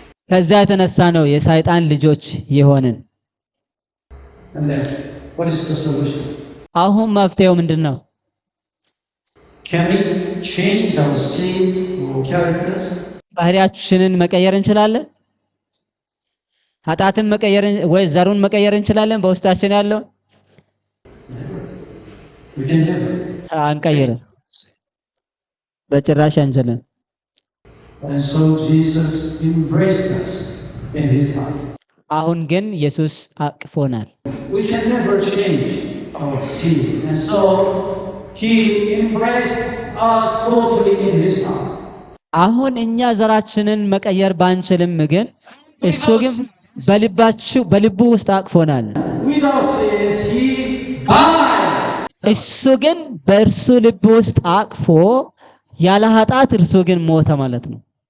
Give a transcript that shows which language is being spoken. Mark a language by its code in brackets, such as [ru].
[am] ከዛ የተነሳ ነው የሰይጣን ልጆች የሆንን። [en] And then, what is the solution? [am] አሁን መፍትሄው ምንድን ነው? [en] Can we change our seed or characters? [am] ባህሪያችንን መቀየር እንችላለን? ኃጢአትን መቀየር ወይ ዘሩን መቀየር እንችላለን? በውስጣችን ያለው [en] We can never. [am] አንቀይርም፣ በጭራሽ አንችልም። [en] And so Jesus embraced us in His heart. [am] አሁን ግን ኢየሱስ አቅፎናል። [en] We can never change our seed. And so He embraced us totally in His heart. [am] አሁን እኛ ዘራችንን መቀየር ባንችልም ግን እሱ ግን በልቡ ውስጥ አቅፎናል። [en] Without sins, He died. [am] እሱ ግን በእርሱ ልብ ውስጥ አቅፎ ያለ ኃጢአት እርሱ ግን ሞተ ማለት ነው።